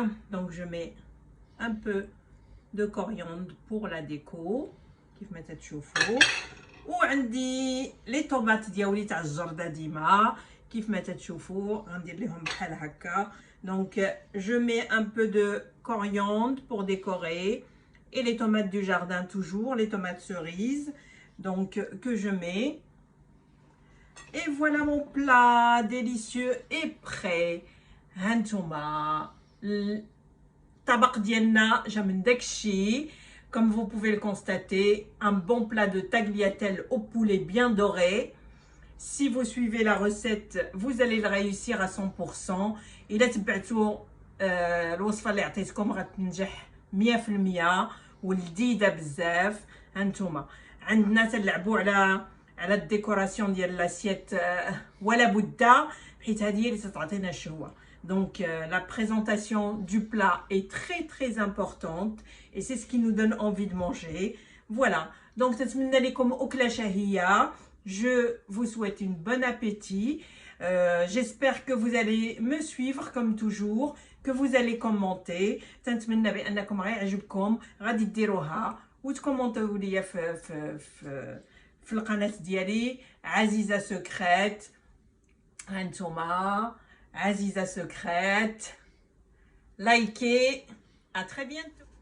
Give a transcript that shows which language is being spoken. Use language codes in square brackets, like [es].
[fr] Donc je mets un peu de coriandre pour la déco. [ar] كيف ما تتشوفوا. وعندي [fr] les tomates [ar] ديالي تاع الجردة ديما كيف ما تتشوفوا غندير لهم بحال هكا. [fr] Donc je mets un peu de coriandre pour décorer et les tomates du jardin toujours, les tomates cerises donc que je mets. Et voilà mon plat délicieux et prêt. [ar] هانتوما الطبق ديالنا جا من داكشي. [fr] Comme vous pouvez le constater, un bon plat de tagliatelle au poulet bien doré. Si vous suivez la recette, vous allez le réussir à 100%. [ar] إلا تبعتوا الوصفة اللي عطيتكم غتنجح 100% ولذيذة بزاف. هانتوما عندنا تنلعبوا على الديكوراسيون ديال لاسيت ولا بد حيت هذه هي اللي تعطينا الشهوة. [fr] Donc la présentation du plat est très importante et c'est ce qui nous donne envie de manger. Voilà, donc [ar] تتمنى لكم أكلة شهية. [fr] Je vous souhaite une bonne appétit. J'espère que vous allez me suivre comme toujours, que vous allez commenter. [ar] تنتمنى بأنكم غيعجبكم غادي ديروها وتكومونتيو ليا في القناة ديالي عزيزة سكريت. هانتوما [fr] عزيزة secrète, likez, à très bientôt.